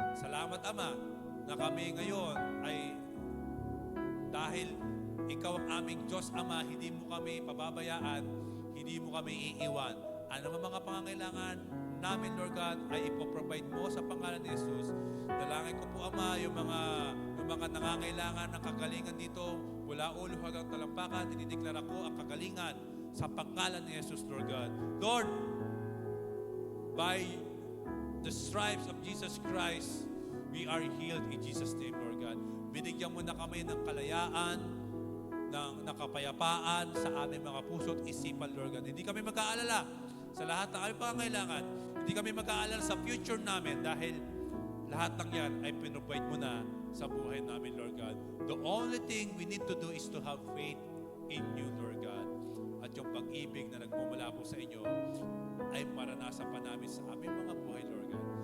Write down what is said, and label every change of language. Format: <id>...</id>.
<tl>Salamat, Ama, na kami ngayon ay dahil Ikaw ang aming Diyos, Ama, hindi mo kami pababayaan, hindi mo kami iiwan. Ano mga pangangailangan namin, Lord God, ay ipoprovide mo sa pangalan ni Jesus. Dalangin ko po, Ama, yung mga nangangailangan ng kagalingan dito, mula ulo hanggang talampakan, dinideklara ko ang kagalingan sa pangalan ni Jesus, Lord God.</tl> <en>Lord, by the stripes of Jesus Christ, we are healed in Jesus' name, Lord God.</en> <tl>Binigyan mo na kami ng kalayaan, ng kapayapaan sa aming mga puso at isipan, Lord God. Hindi kami mag-aalala sa lahat ng aming pangangailangan. Hindi kami mag-aalala sa future namin dahil lahat ng yan ay pinrovide mo na sa buhay namin, Lord God.</tl> <en>The only thing we need to do is to have faith in you, Lord God.</en> <tl>At yung pag-ibig na nagmumula po sa inyo ay maranasan pa namin sa aming mga buhay, Lord God.</tl>